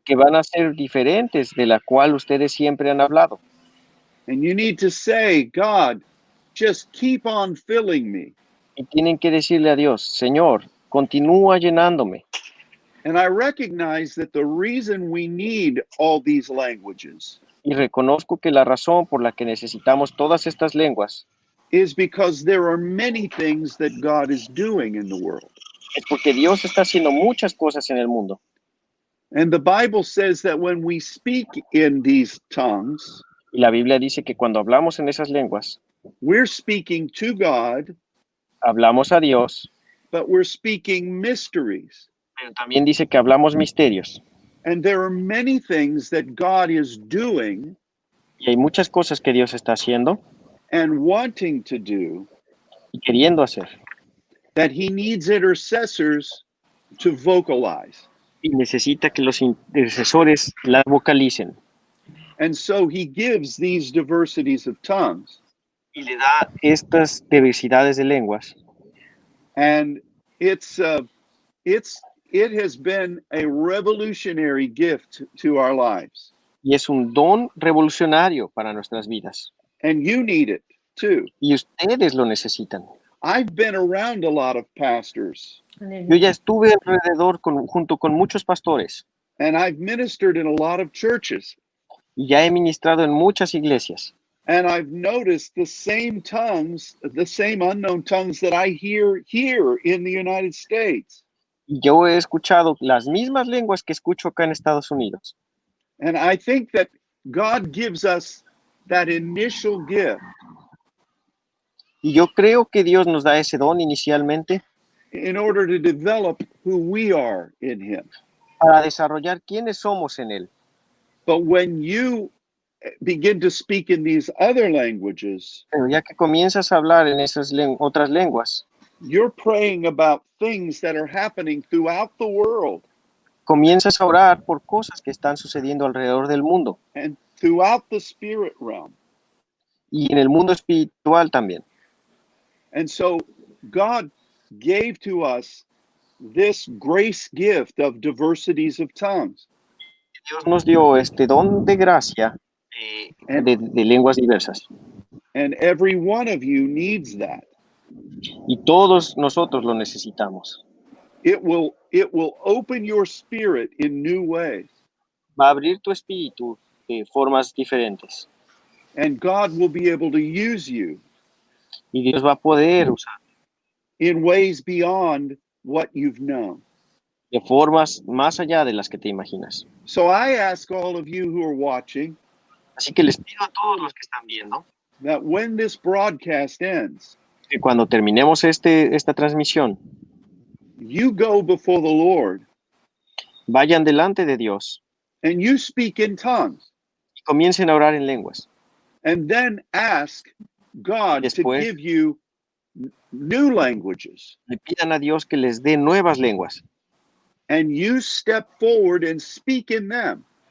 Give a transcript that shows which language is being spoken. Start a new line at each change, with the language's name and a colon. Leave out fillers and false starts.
Spanish: que van a ser diferentes de la cual ustedes siempre han hablado.
English: And you need to say, God, just keep on filling me.
Spanish: Y tienen que decirle a Dios, Señor, continúa llenándome.
English: And I recognize that the reason we need all these languages
Spanish: Y reconozco que la razón por la que necesitamos todas estas lenguas
English: is because there are many things that God is doing in the world.
Spanish: es porque Dios está haciendo muchas cosas en el mundo.
English: And the Bible says that when we speak in these tongues,
Spanish: Y la Biblia dice que cuando hablamos en esas lenguas,
English: we're speaking to God,
Spanish: hablamos a Dios,
English: but we're speaking mysteries.
Spanish: pero también dice que hablamos misterios.
English: And there are many things that God is doing
Spanish: Y hay muchas cosas que Dios está haciendo
English: and wanting to do
Spanish: y queriendo hacer.
English: that he needs intercessors to vocalize.
Spanish: Y necesita que los intercesores la vocalicen.
English: And so he gives these diversities of tongues.
Spanish: Y le da estas diversidades de lenguas.
English: And it has been a revolutionary gift to our lives.
Spanish: Y es un don revolucionario para nuestras vidas.
English: And you need it too.
Spanish: Y ustedes lo necesitan.
English: I've been around a lot of pastors,
Spanish: Yo ya estuve alrededor junto con muchos pastores.
English: and I've ministered in a lot of churches.
Spanish: Y ya he ministrado en muchas iglesias.
English: And I've noticed the same tongues, the same unknown tongues that I hear here in the United States.
Spanish: Y yo he escuchado las mismas lenguas que escucho acá en Estados Unidos.
English: And I think that God gives us that initial gift
Spanish: Y yo creo que Dios nos da ese don inicialmente
English: in order to develop who we are in Him.
Spanish: para desarrollar quiénes somos en Él.
English: But when you begin to speak in these other languages,
Spanish: Pero ya que comienzas a hablar en esas otras lenguas,
English: you're praying about things that are happening throughout the world
Spanish: comienzas a orar por cosas que están sucediendo alrededor del mundo
English: and throughout the spirit realm.
Spanish: y en el mundo espiritual también.
English: And so God gave to us this grace gift of diversities of tongues.
Spanish: Dios nos dio este don de gracia de lenguas diversas.
English: And every one of you needs that.
Spanish: Y todos nosotros lo necesitamos.
English: It will open your spirit in new ways.
Spanish: Va a abrir tu espíritu de formas diferentes.
English: And God will be able to use you
Spanish: Y Dios va a poder usar
English: in ways beyond what you've known.
Spanish: de formas más allá de las que te imaginas.
English: So I ask all of you who are watching
Spanish: Así que les pido a todos los que están viendo
English: that when this broadcast ends,
Spanish: que cuando terminemos esta transmisión,
English: you go before the Lord
Spanish: Vayan delante de Dios
English: and you speak in tongues,
Spanish: y comiencen a orar en lenguas.
English: and then ask God to
Spanish: Después-
English: give you new languages,
Spanish: Le pidan a Dios que les dé nuevas lenguas
English: and you step forward and speak in them.